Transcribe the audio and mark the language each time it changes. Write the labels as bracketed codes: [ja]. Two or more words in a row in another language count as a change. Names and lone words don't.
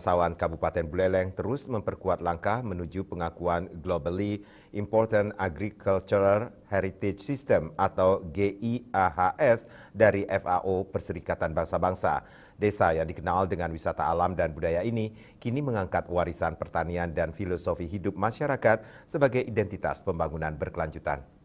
[id] Sawan, Kabupaten Buleleng terus memperkuat langkah menuju pengakuan Globally Important Agricultural Heritage System atau GIAHS dari FAO Perserikatan Bangsa-Bangsa. Desa yang dikenal dengan wisata alam dan budaya ini kini mengangkat warisan pertanian dan filosofi hidup masyarakat sebagai identitas pembangunan berkelanjutan.